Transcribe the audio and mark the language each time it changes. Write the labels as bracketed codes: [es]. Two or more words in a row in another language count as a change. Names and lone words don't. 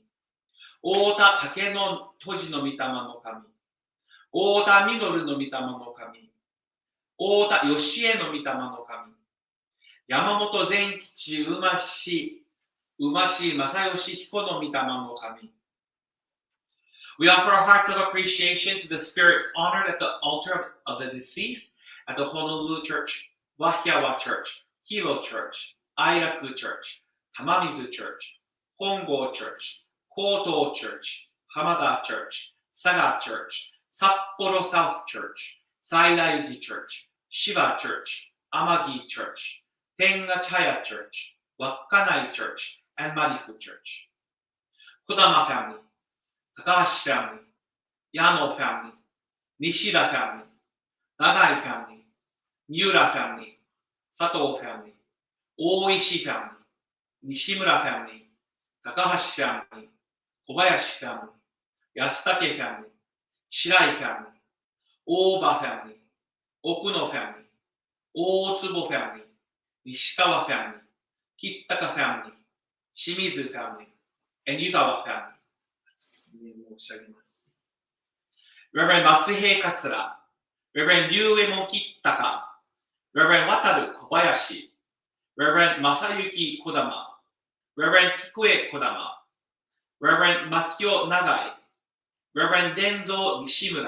[ja] 太田竹の戸地の御霊の神。太田実の御霊の神。太田義恵の御霊の神。山本善吉馬氏正義彦の御霊の神。 [en] We offer our hearts of appreciation to the spirits honored at the altar of the deceased at the Honolulu Church, Whittier-Hill Church, Hilo Church, Airaku Church, Tamamizu Church, Hongo Church, Koto Church, Hamada Church, Saga Church, Sapporo South Church, Sailaiji Church, Shiba Church, Amagi Church, Tenga Chaya Church, Wakkanai Church, and Marifu Church. Kodama family, Takahashi family, Yano family, Nishida family, Nagai family, Miura family, Sato family, Oishi family, Nishimura family, Takahashi family, Kobayashi family, Yasutake family, Shirai family, Oba family, Okuno family, Otsubo family, Nishikawa family, Kittaka family, Shimizu family, and Yugawa family. Reverend Matsuhei Katsura, Reverend Ryuemon Kittaka, Reverend Wataru Kobayashi, Reverend Masayuki Kodama, Reverend Kikue Kodama, Reverend Makio Nagai, Reverend Denzo Nishimura,